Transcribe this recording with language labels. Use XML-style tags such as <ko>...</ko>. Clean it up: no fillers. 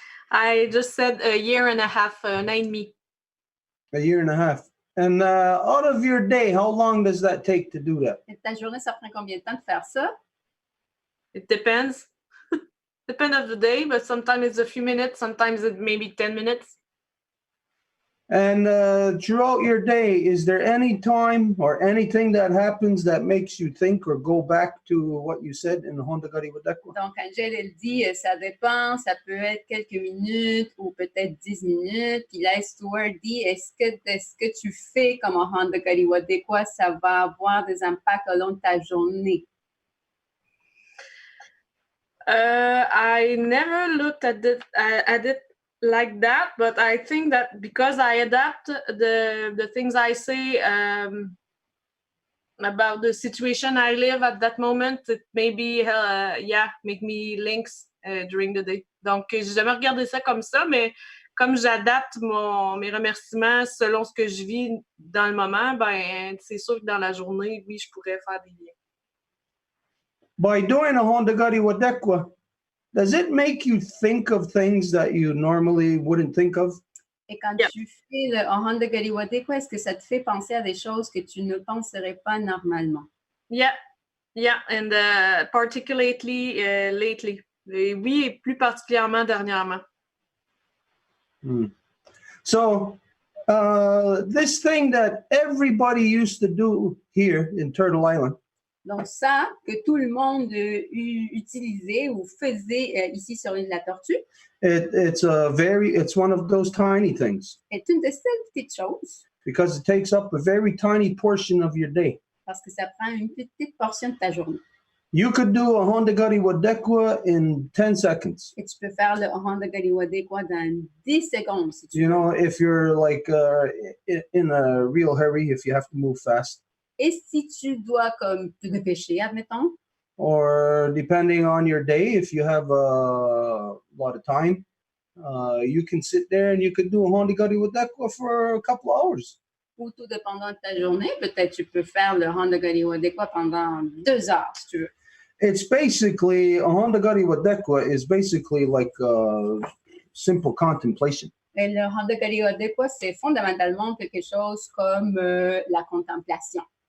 <en>I just said a year and a half,</en> <fr>1 an et demi.</fr> <en>A year and a half. And out of your day, how long does that take to do that?</en> <fr>Et ta journée, ça prend combien de temps de faire ça?</fr> <en>It depends. Depend of the day, but sometimes it's a few minutes, sometimes it maybe 10 minutes. And throughout your day, is there any time or anything that happens that makes you think or go back to what you said in the Honda Gari Wadekwa?</en> <fr>Donc, Angel, elle dit, ça dépend, ça peut être quelques minutes ou peut-être 10 minutes. Puis là, Stuart dit, est-ce que tu fais comme un Honda Gari quoi, ça va avoir des impacts au long de ta journée?</fr> <en>I never looked at it like that, but I think that because I adapt the things I say about the situation I live at that moment, it maybe make me links during the day.</en> <fr>Donc j'ai jamais regardé ça comme ça, mais comme j'adapte mes remerciements selon ce que je vis dans le moment, ben c'est sûr que dans la journée, oui, je pourrais faire des liens.</fr> <en>By doing a Honda Gari Wadekwa, does it make you think of things that you normally wouldn't think of?</en> <fr>Et quand tu fais le Honda Gari quoi, est-ce que ça te fait penser à des choses que tu ne penserais pas normalement?</fr> <en>Yeah, and particularly lately.</en> <fr>Oui, et plus particulièrement dernièrement.</fr> <en>So, this thing that everybody used to do here in Turtle Island,</en> <fr>Donc ça, que tout le monde utilisait ou faisait ici sur l'île de la Tortue,</fr> <en>it's one of those tiny things</en> <fr>est une de ces petites choses</fr> <en>because it takes up a very tiny portion of your day.</en> <fr>parce que ça prend une petite portion de ta journée.</fr> <en>You could do a Honda Gari Wadekwa in 10 seconds.</en> <fr>Et tu peux faire le Honda Gari quoi dans 10 secondes si tu veux.</fr> <en>You know, if you're like in a real hurry, if you have to move fast.</en> <fr>Et si tu dois comme te dépêcher, admettons,</fr> <en>Or depending on your day, if you have a lot of time, you can sit there and you could do a Honda Gari Wadekwa for a couple of hours.</en> <fr>ou tout dépendant de ta journée, peut-être tu peux faire le Honda Gari quoi pendant 2 heures si tu veux.</fr> <en>It's basically, a Honda Gari Wadekwa is basically like simple contemplation.</en> <fr>Et le Honda Gari quoi, c'est fondamentalement quelque chose comme la contemplation.</fr>